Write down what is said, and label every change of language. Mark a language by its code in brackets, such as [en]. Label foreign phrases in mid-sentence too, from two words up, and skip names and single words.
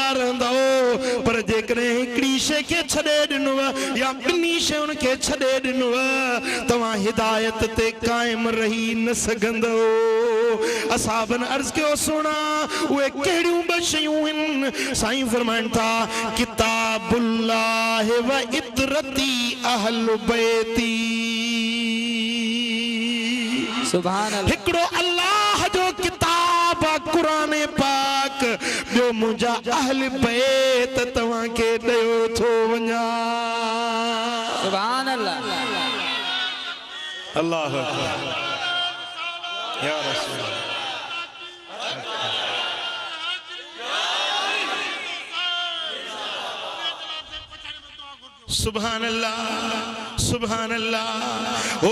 [sd] रहंदो पर जेकॾहिं हिकिड़ी शइ खे छॾे ॾिनो या ॿिन्ही शयुनि खे छॾे ॾिनो तव्हां हिदायत ते क़ाइम रही न सघंदो असहाबन अर्ज़ कयो सोना उहे कहिड़ियूं ॿ शयूं आहिनि साईं फरमाइनि था [ar] كتاب الله وعترتي أهل بيتي سبحان الله [sd] हिकिड़ो अल्लाह जो किताब कुरान पाक ॿियो मुंहिंजा अहल बैत तव्हांखे ॾियो थो वञा [ar] سبحان الله الله يا رسول سبحان الله سبحان الله أو